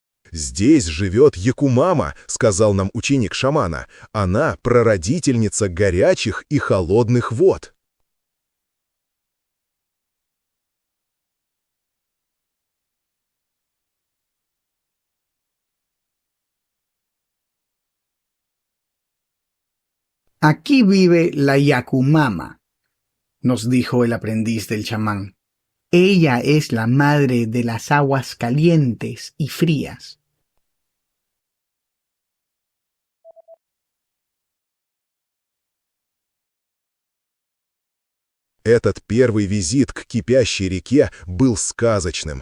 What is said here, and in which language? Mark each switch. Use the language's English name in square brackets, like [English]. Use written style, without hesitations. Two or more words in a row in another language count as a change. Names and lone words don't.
[Russian] «Здесь живет Якумама», — сказал нам ученик шамана. «Она прародительница горячих и холодных вод». [Spanish] Aquí vive la Yakumama, nos dijo el aprendiz del chamán. Ella es la madre de las aguas calientes y frías. [Russian] Этот первый визит к кипящей реке был сказочным.